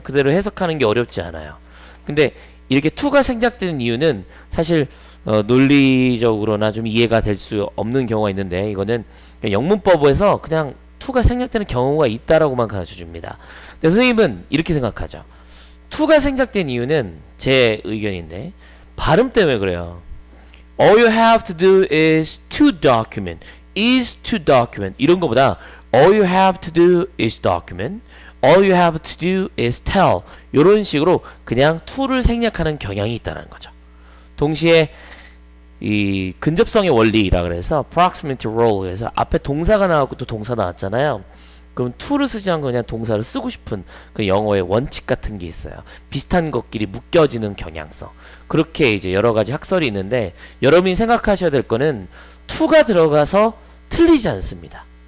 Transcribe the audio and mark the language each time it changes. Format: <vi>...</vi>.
<ko>그대로 해석하는 게 어렵지 않아요. 근데 이렇게 to가 생략되는 이유는 사실 논리적으로나 좀 이해가 될 수 없는 경우가 있는데, 이거는 영문법에서 그냥 to가 생략되는 경우가 있다라고만 가르쳐 줍니다. 근데 선생님은 이렇게 생각하죠. to가 생략된 이유는 제 의견인데 발음 때문에 그래요.</ko> <en>All you have to do is to document, is to document,</en> <ko>이런 거보다</ko> <en>all you have to do is document, all you have to do is tell,</en> <ko>이런 식으로 그냥 to를 생략하는 경향이 있다는 거죠. 동시에 이 근접성의 원리라 그래서 proximity rule, 그래서 앞에 동사가 나왔고 또 동사 나왔잖아요. 그럼 to를 쓰지 않고 그냥 동사를 쓰고 싶은 그 영어의 원칙 같은 게 있어요. 비슷한 것끼리 묶여지는 경향성. 그렇게 이제 여러 가지 학설이 있는데, 여러분이 생각하셔야 될 거는 to가 들어가서 틀리지 않습니다.</ko>